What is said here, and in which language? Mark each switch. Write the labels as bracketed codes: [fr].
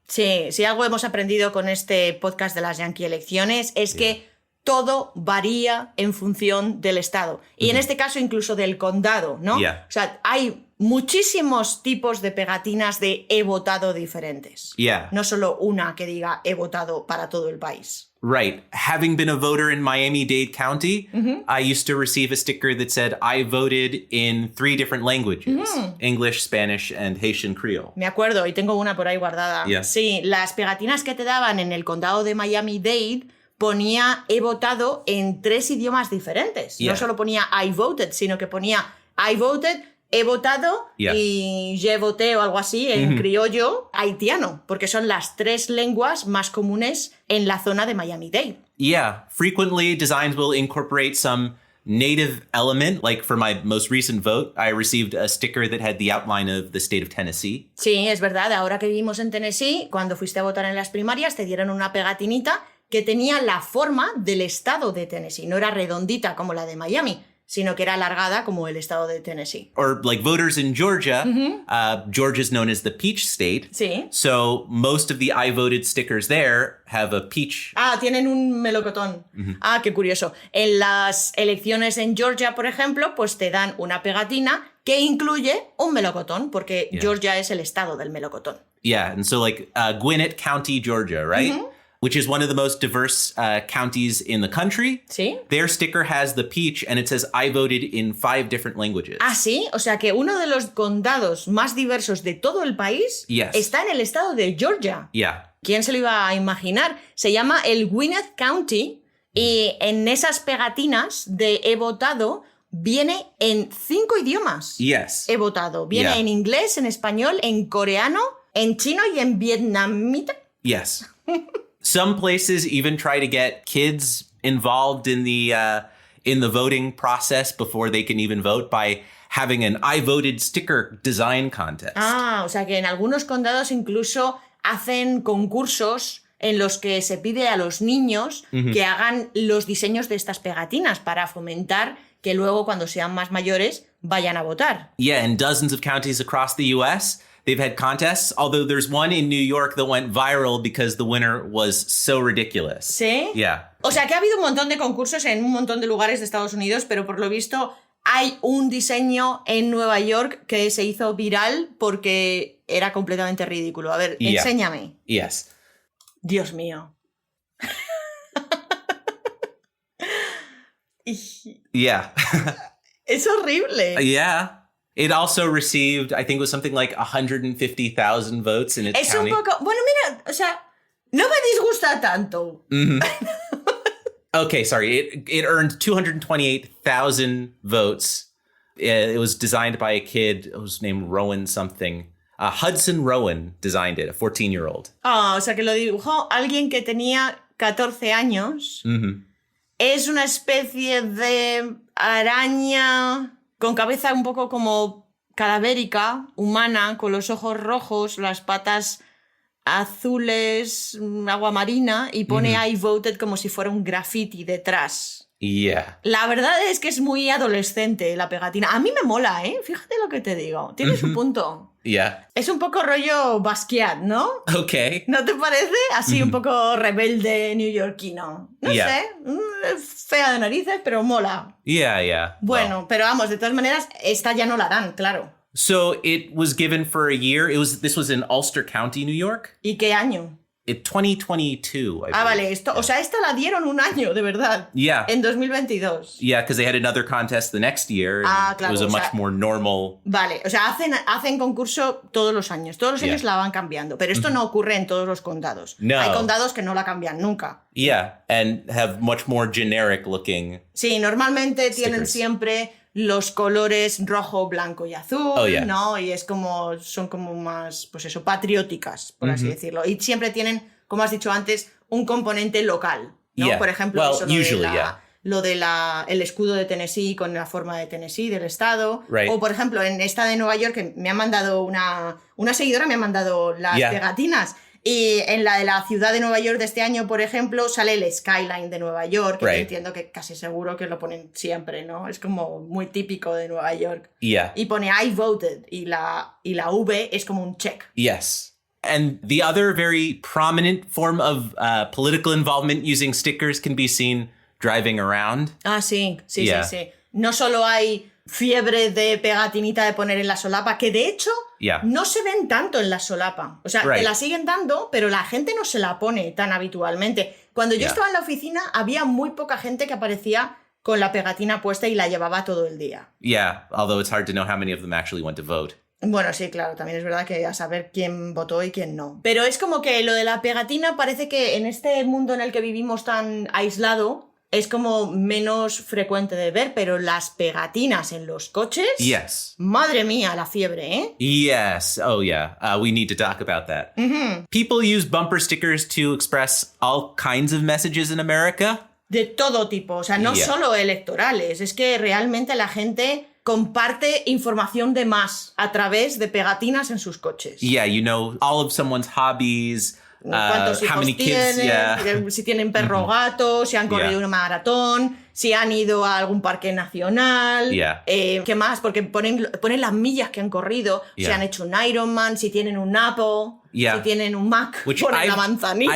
[es] Sí, si algo hemos aprendido con este podcast de las yanqui elecciones es que todo varía en función del estado. Y en este caso incluso del condado, ¿no? [en] Yeah. [es] O sea, hay muchísimos tipos de pegatinas de he votado diferentes. [en] Yeah. [es] No solo una que diga he votado para todo el país. [en] Right. Having been a voter in Miami-Dade County, I used to receive a sticker that said I voted in 3 different languages, English, Spanish, and Haitian Creole. [es] Me acuerdo, y tengo una por ahí guardada. [en] Yeah. [es] Sí, las pegatinas que te daban en el condado de Miami-Dade ponía he votado en 3 idiomas diferentes. [en] Yeah. [es] No solo ponía [en] I voted, [es] sino que ponía I voted, he votado [en] Yeah. [es] y [fr] je voté [es] o algo así en criollo haitiano, porque son las 3 lenguas más comunes en la zona de Miami-Dade. [en] Yeah. Frequently, designs will incorporate some native element. Like for my most recent vote, I received a sticker that had the outline of the state of Tennessee. [es] Sí, es verdad, ahora que vivimos en Tennessee, cuando fuiste a votar en las primarias te dieron una pegatinita que tenía la forma del estado de Tennessee, no era redondita como la de Miami, sino que era alargada como el estado de Tennessee. [en] Or like voters in Georgia, Georgia's known as the peach state. [es] Sí. [en] So most of the I voted stickers there have a peach. [es] Ah, tienen un melocotón. Ah, qué curioso. En las elecciones en Georgia, por ejemplo, pues te dan una pegatina que incluye un melocotón, porque Georgia es el estado del melocotón. [en] Yeah, and so like Gwinnett County, Georgia, right? Which is one of the most diverse counties in the country. [es] ¿Sí? [en] Their sticker has the peach and it says, I voted in 5 different languages. [es] Ah, sí. O sea que uno de los condados más diversos de todo el país [en] Yes. [es] está en el estado de Georgia. [en] Yeah. [es] ¿Quién se lo iba a imaginar? Se llama el Gwinnett County y en esas pegatinas de he votado viene en 5 idiomas. [en] Yes. [es] He votado. Viene [en] Yeah. [es] en inglés, en español, en coreano, en chino y en vietnamita. [en] Yes. Some places even try to get kids involved in the voting process before they can even vote by having an I voted sticker design contest. [es] Ah, o sea que en algunos condados incluso hacen concursos en los que se pide a los niños que hagan los diseños de estas pegatinas para fomentar que luego cuando sean más mayores vayan a votar. [en] Yeah, in dozens of counties across the US, they've had contests, although there's one in New York that went viral because the winner was so ridiculous. [es] ¿Sí? [en] Yeah. [es] O sea que ha habido un montón de concursos en un montón de lugares de Estados Unidos, pero por lo visto hay un diseño en Nueva York que se hizo viral porque era completamente ridículo. A ver, [en] Yeah. [es] enséñame. [en] Yes. [es] Dios mío. [en] Yeah. [es] Es horrible. [en] Yeah. It also received, I think it was something like 150,000 votes in its [es] Es [en] county. [es] un poco... Bueno, mira, o sea, no me disgusta tanto. [en] Okay, sorry. It earned 228,000 votes. It was designed by a kid who's named Rowan something. Hudson Rowan designed it, a 14-year-old. [es] Ah, o sea, que lo dibujó alguien que tenía 14 años. Es una especie de araña con cabeza un poco como cadavérica, humana, con los ojos rojos, las patas azules, agua marina, y pone [en] I voted [es] como si fuera un graffiti detrás. [en] Yeah. [es] La verdad es que es muy adolescente la pegatina. A mí me mola, ¿eh? Fíjate lo que te digo. Tiene su punto. [en] Yeah. [es] Es un poco rollo Basquiat, ¿no? [en] Okay. [es] ¿No te parece? Así un poco rebelde neoyorquino. No [en] Yeah. [es] sé, fea de narices, pero mola. [en] Yeah, yeah. [es] Bueno, pero vamos, de todas maneras, esta ya no la dan, claro. [en] So it was given for a year. This was in Ulster County, New York. [es] ¿Y qué año? [en] 2022, I [es] Ah, [en] believe. [es] vale, esto, o sea, esta la dieron un año, de verdad. [en] Yeah. [es] En 2022. [en] Yeah, because they had another contest the next year. And [es] Ah, claro, [en] it was a [es] o [en] much [es] sea- [en] more normal. [es] Vale, o sea, hacen concurso todos los años. Todos los años [en] Yeah. [es] la van cambiando, pero esto no ocurre en todos los condados. [en] No. [es] Hay condados que no la cambian nunca. [en] Yeah, and have much more generic looking. [es] Sí, normalmente tienen [en] Stickers. [es] siempre los colores rojo, blanco y azul, [en] Oh, yeah. [es] ¿no? Y es como, son como más, pues eso, patrióticas, por así decirlo. Y siempre tienen, como has dicho antes, un componente local, ¿no? [en] Yeah. [es] Por ejemplo, [en] Well, [es] eso, [en] usually, yeah. [es] lo de el escudo de Tennessee con la forma de Tennessee, del estado. [en] Right. [es] O, por ejemplo, en esta de Nueva York, que me ha mandado una seguidora, me ha mandado las [en] Yeah. [es] pegatinas. Y en la de la ciudad de Nueva York de este año, por ejemplo, sale el skyline de Nueva York, que [en] Right. [es] yo entiendo que casi seguro que lo ponen siempre, ¿no? Es como muy típico de Nueva York. [en] Yeah. [es] Y pone [en] I voted [es] y la V es como un check. [en] Yes. And the other very prominent form of political involvement using stickers can be seen driving around. [es] Ah, sí, sí, [en] Yeah. [es] sí, sí. No solo hay fiebre de pegatinita de poner en la solapa, que de hecho [en] Yeah. [es] no se ven tanto en la solapa. O sea, [en] Right. [es] te la siguen dando, pero la gente no se la pone tan habitualmente. Cuando yo [en] Yeah. [es] estaba en la oficina, había muy poca gente que aparecía con la pegatina puesta y la llevaba todo el día. [en] Yeah, although it's hard to know how many of them actually went to vote. [es] Bueno, sí, claro, también es verdad que a saber quién votó y quién no. Pero es como que lo de la pegatina parece que en este mundo en el que vivimos tan aislado es como menos frecuente de ver, pero las pegatinas en los coches... [en] Yes. [es] Madre mía, la fiebre, ¿eh? [en] Yes. Oh, yeah. We need to talk about that. People use bumper stickers to express all kinds of messages in America. [es] De todo tipo, o sea, no [en] Yeah. [es] solo electorales, es que realmente la gente comparte información de más a través de pegatinas en sus coches. [en] Yeah, you know all of someone's hobbies, [es] cuántos hijos [en] how many kids, [es] tienen, si tienen perro o gato, si han corrido una maratón, si han ido a algún parque nacional, ¿qué más? Porque ponen las millas que han corrido, si han hecho un Ironman, si tienen un Apple, si tienen un Mac, ponen la manzanita.